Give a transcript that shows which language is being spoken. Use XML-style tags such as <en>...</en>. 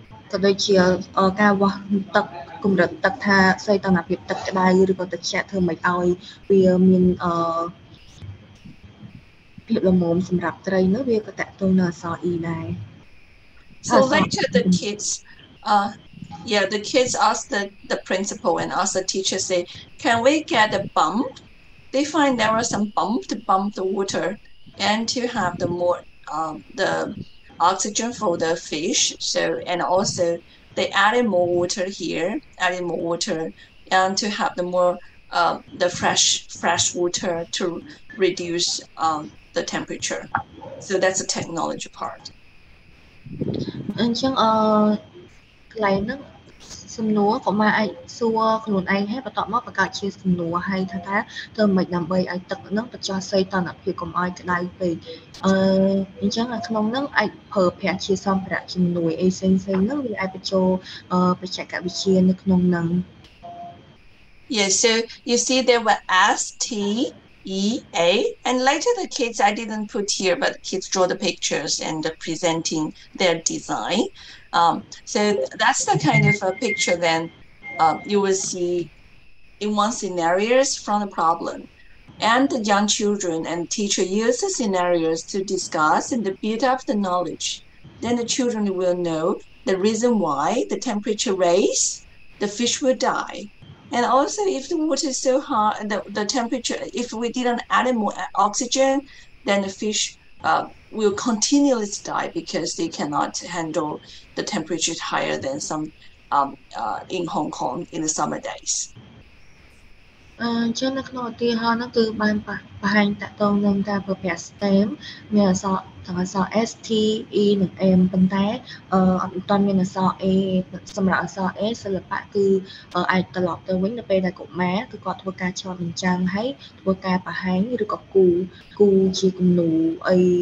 <km>ក៏ដូចជាការវាស់ទឹកកម្រិតទឹកថាសីតុណ្ហភាពទឹកក្តៅឬក៏ទឹកជ្រក់ធ្វើម៉េចឲ្យវាមានភាពល្មមសម្រាប់ត្រីនោះវាក៏តាក់ទងនឹងអក្សរ E ដែរ</km> <en>So later the kids ask the principal and ask the teacher, say, can we get a bump they find there was some pump to pump the water and to have the more the oxygen for the fish. So, and also they added more water here, and to have the more the fresh water to reduce the temperature. So that's the technology part.</en> <km>អញ្ចឹងកន្លែងហ្នឹងសំណួរកុមារអាចសួរខ្លួនឯងហើយបន្ទាប់មកបង្កើតជាសំណួរហើយថាតើធ្វើម៉េចដើម្បីឲ្យទឹកហ្នឹងបញ្ចុះសីតុណ្ហភាពកុំឲ្យក្តៅពេកអញ្ចឹងក្នុងហ្នឹងអាចប្រើប្រាស់ជាសម្ភារៈជំនួយអីផ្សេងៗហ្នឹងវាអាចបញ្ចូលបច្ចេកវិទ្យានៅក្នុងហ្នឹង</km> <en>Yes, so you see there were S, T, E, A, and later the kids, I didn't put here, but kids draw the pictures and presenting their design. So that's the kind of a picture then you will see in one scenarios from the problem. And the young children and teacher use the scenarios to discuss and to build up the knowledge. Then the children will know the reason why the temperature raise, the fish will die. And also if the water is so hot, the temperature, if we didn't add more oxygen, then the fish will continually die because they cannot handle the temperature higher than some in Hong Kong in the summer days.</en> <km>អញ្ចឹងនៅក្នុងឧទាហរណ៍ហ្នឹងគឺបានបង្ហាញតាក់ទងនឹងការប្រើប្រាស់ STEM មានអក្សរទាំងអក្សរ S T E និង M ប៉ុន្តែអត់ទាន់មានអក្សរ A សម្រាប់អក្សរ A សិល្បៈគឺអាចត្រឡប់ទៅវិញនៅពេលដែលកុមារគឺគាត់ធ្វើការឆ្លុះបញ្ចាំងហើយធ្វើការបង្ហាញឬក៏គូជាគំនូរអី</km>